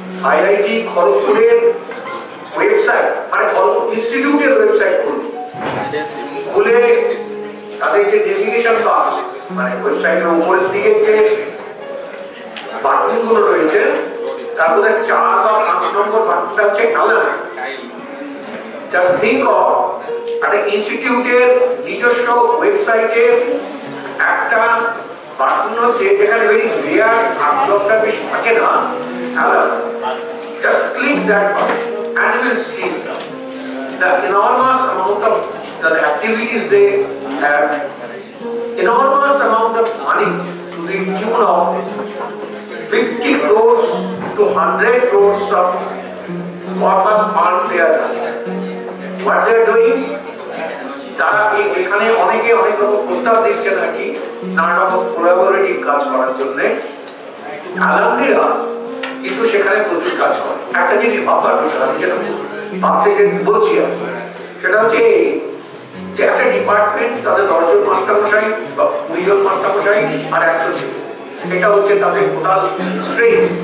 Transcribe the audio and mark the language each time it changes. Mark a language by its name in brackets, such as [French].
[Bangla] IIT খড়গপুরের website, মানে খড়গপুর ইনস্টিটিউটের website খুলে তাদের যে ডেজিগনেশন বার, মানে ওয়েবসাইটের উপরের দিকে যে বাটনগুলো রয়েছে তার মধ্যে 4 বা 5 নম্বর বাটনটা হচ্ছে অ্যালামনি। [English] just think of [Bangla] একটা ইনস্টিটিউটের নিজস্ব ওয়েবসাইটে একটা বাটন হচ্ছে যেখানে ভেরি রেয়ার আপলোডটা বেশি থাকে না, alumni. [English] Just click that button and you will see the enormous amount of the activities they have, enormous amount of money to the tune of 50 crores to 100 crores of corpus fund they are doing. What they are doing, [Bangla] তারা এখানে অনেকে অনেক রকম প্রস্তাব দিচ্ছে নাকি নানা রকম কোলাবোরেটিভ কাজ করার জন্য। অ্যালামনিরা কিন্তু সেখানে প্রচুর কাজ করে। একটা জিনিস ভাববার বিষয়, আমি যেটা ভাবতে বলছি সেটা হচ্ছে যে একটা ডিপার্টমেন্ট তাদের 10 জন মাস্টারমশাই বা 20 জন মাস্টারমশাই আর 100 জন, এটা হচ্ছে তাদের টোটাল স্ট্রেন।